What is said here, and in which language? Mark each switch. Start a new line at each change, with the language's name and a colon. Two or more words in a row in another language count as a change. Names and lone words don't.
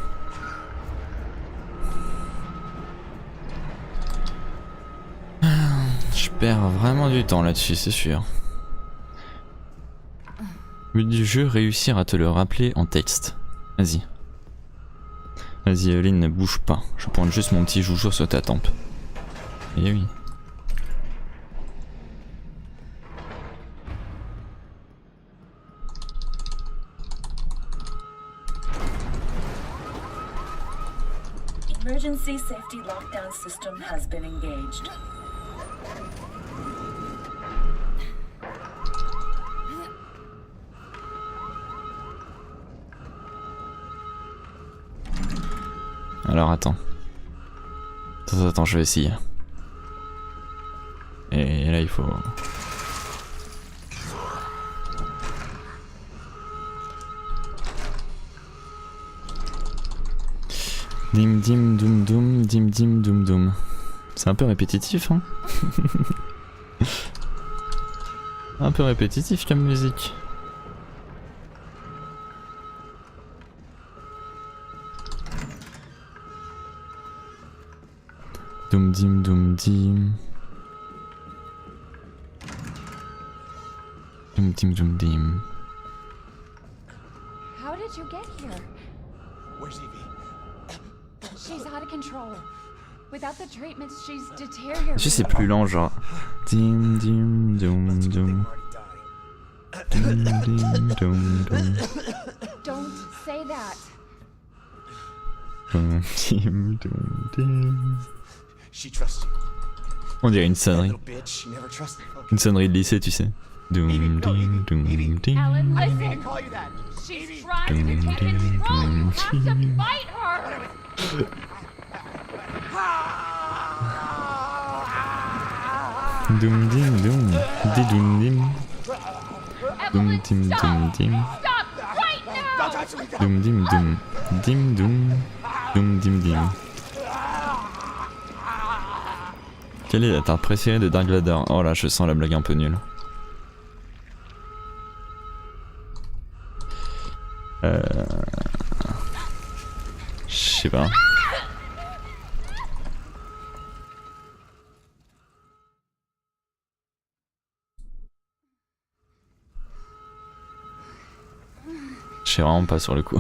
French: Je perds vraiment du temps là-dessus, c'est sûr. But du jeu, réussir à te le rappeler en texte. Vas-y. Vas-y Evelyn, ne bouge pas. Je pointe juste mon petit joujou sur ta tempe. Eh oui.
English: Emergency safety lockdown system has been engaged.
French: Alors attends. Attends, je vais essayer. Et là il faut... Dim dim doum doum, dim dim doum doum. C'est un peu répétitif, hein. Un peu répétitif comme musique. Doum dim doum dim. Doum dim doum dim.
English: How did you get here? Where's Evie? She's out of control. Without the treatments, she's deteriorating.
French: Je sais plus lent, genre. Dim dim doum doum. Dim dim doum doum.
English: Don't say that. Doum dim doum dim. She trusts you.
French: On dirait une sonnerie.
English: Little bitch, she never trusted. Okay.
French: Une sonnerie de lycée, tu sais. Doum dim doum dim.
English: Alan, I listen. can't call you that. She's trying to take control. You have to fight her. Doum dim doum. Di doum dim. Doum Evelyn, dim stop. doum dim. Stop right now. Doum dim doum. Dim doum. Doum dim dim.
French: Quelle est la tarte préférée de Dark Vador? Oh là, je sens la blague un peu nulle. Je sais pas. Je sais vraiment pas sur le coup.